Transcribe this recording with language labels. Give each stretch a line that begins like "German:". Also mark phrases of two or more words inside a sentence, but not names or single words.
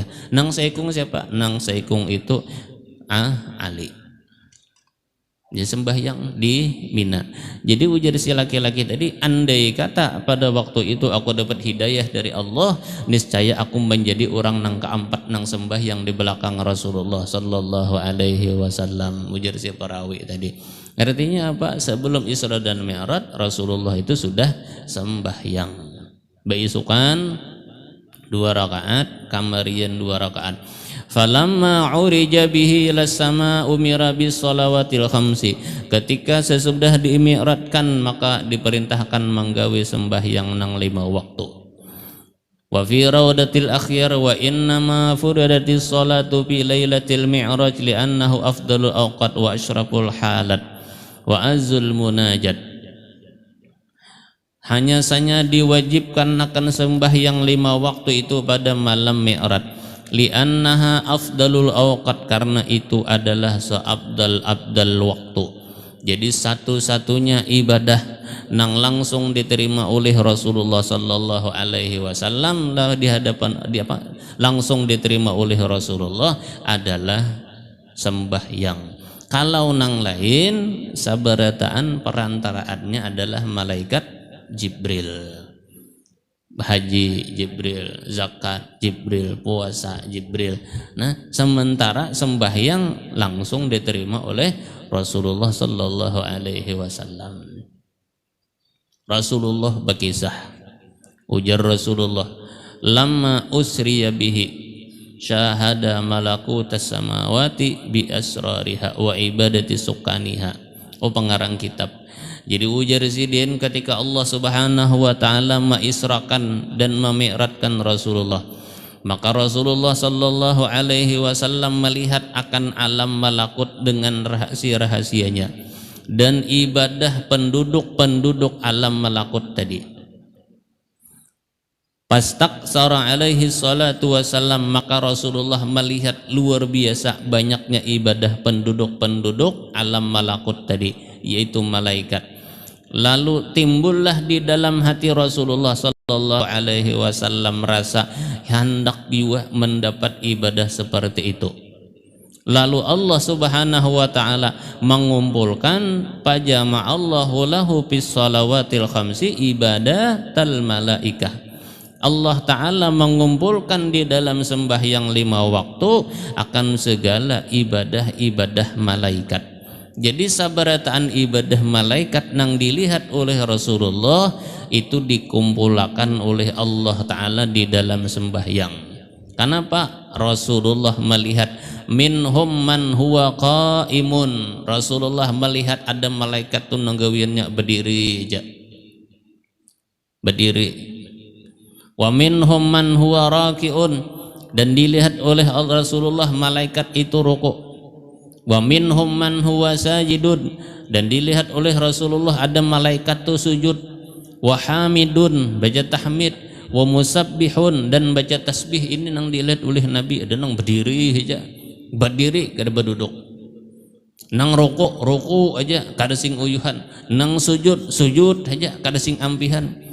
Banjar: Nang saikung siapa? Nang saikung itu Ali. Dia sembahyang di Mina. Jadi ujar si laki-laki tadi, andai kata pada waktu itu aku dapat hidayah dari Allah, niscaya aku menjadi orang nang keempat nang sembahyang di belakang Rasulullah
Arabic: صلى الله عليه وسلم.
Banjar: Ujar si perawi tadi. Artinya apa? Sebelum Isra dan Mi'raj Rasulullah itu sudah sembahyang. Beisukan 2 rakaat, kamarian 2 rakaat.
Arabic: فلما عرج به إلى السماء أمر بالصلوات الخمس.
Banjar: Ketika sesudah diimi'ratkan maka diperintahkan menggawe sembahyang nang 5 waktu.
Arabic: وفي روضة الأخيار وإنما فرضت الصلاة في ليلة المعراج لأنه أفضل الأوقات وأشرف الحالات وأعز المناجاة.
Banjar: Hanya saja diwajibkan akan sembahyang 5 waktu itu pada malam Mi'raj.
Arabic: لأنها أفضل الأوقات,
Banjar: karena itu adalah seabdal waktu. Jadi satu-satunya ibadah nang langsung diterima oleh Rasulullah
Arabic: صلى الله عليه وسلم
Banjar: di hadapan langsung diterima oleh Rasulullah adalah sembahyang. Kalau nang lain sabarataan perantaraannya adalah malaikat Jibril. Haji Jibril, zakat Jibril, puasa Jibril. Nah, sementara sembahyang langsung diterima oleh Rasulullah
Arabic: صلى الله عليه وسلم.
Banjar: Rasulullah berkisah, ujar Rasulullah,
Arabic: لما أسري به شاهد ملكوت السماوات بأسرارها وعبادة سكانها.
Banjar: Oh, pengarang kitab. Jadi ujar sidin ketika Allah
Arabic: سبحانه وتعالى
Banjar: mengisrakan dan memi'ratkan Rasulullah, maka Rasulullah sallallahu alaihi wasallam melihat akan alam malakut dengan rahasia-rahasianya dan ibadah penduduk-penduduk alam malakut tadi.
Arabic: فاستكثر عليه الصلاة والسلام,
Banjar: maka Rasulullah melihat luar biasa banyaknya ibadah penduduk-penduduk alam malakut tadi, yaitu malaikat. Lalu timbullah di dalam hati Rasulullah
Arabic: صلى الله عليه وسلم
Banjar: rasa hendak jiwa mendapat ibadah seperti itu.
Arabic: Lalu الله سبحانه وتعالى mengumpulkan فجمع الله له بالصلوات الخمس عبادة الملائكة.
Banjar: Allah Ta'ala mengumpulkan di dalam sembahyang 5 waktu akan segala ibadah-ibadah malaikat. Jadi sabarataan ibadah malaikat nang dilihat oleh Rasulullah itu dikumpulkan oleh Allah Ta'ala di dalam sembahyang. Kenapa? Rasulullah melihat
Arabic: منهم من هو قائم.
Banjar: Rasulullah melihat ada malaikat tuh nanggawiannya berdiri aja. Berdiri.
Arabic: ومنهم من هو راكع,
Banjar: dan dilihat oleh Rasulullah malaikat itu rukuk.
Arabic: ومنهم من هو ساجد,
Banjar: dan dilihat oleh Rasulullah ada malaikat itu sujud.
Arabic: وحامد,
Banjar: baca tahmid.
Arabic: ومسبح,
Banjar: dan baca tasbih. Ini nang dilihat oleh Nabi, ada nang berdiri aja, berdiri kada berduduk. Nang rukuk aja kada sing uyuhan. Nang sujud aja kada sing ampihan.